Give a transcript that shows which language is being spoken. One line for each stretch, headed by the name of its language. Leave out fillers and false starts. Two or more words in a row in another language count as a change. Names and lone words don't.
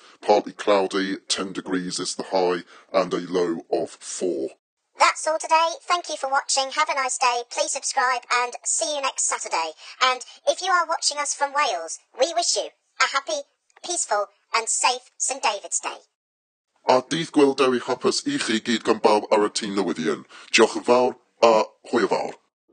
English: Partly cloudy, 10 degrees is the high, and a low of 4. That's all today. Thank you for watching. Have a nice day. Please subscribe and see you next Saturday. And if you are watching us from Wales, we wish you a happy, peaceful and safe St David's Day.
Welsh: A Dydd Gŵyl Dewi Hapus i chi gyd gan bawb ar y tîm newyddion. Diolch yn fawr a hwyl fawr.